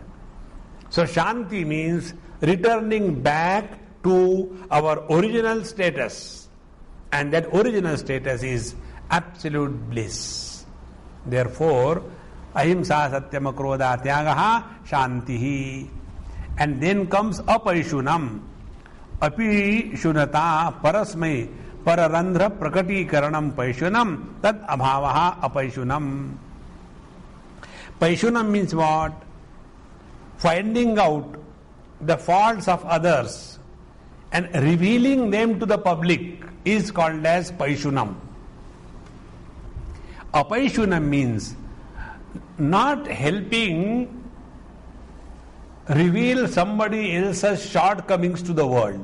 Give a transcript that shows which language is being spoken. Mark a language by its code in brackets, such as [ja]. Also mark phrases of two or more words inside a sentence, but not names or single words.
[en] So Shanti means returning back to our original status. And that original status is absolute bliss. Therefore, [sa] अहिंसा सत्यम् अक्रोधः त्यागः शान्तिः. [en] And then comes Apaishunam. [sa] अपि शुनता परस्मै पररन्ध्र प्रकटीकरणम् पैशुनम् तद् अभावः अपैशुनम्. [en] Paishunam means what? Finding out the faults of others and revealing them to the public is called as Paishunam. Apaishunam means not helping reveal somebody else's shortcomings to the world.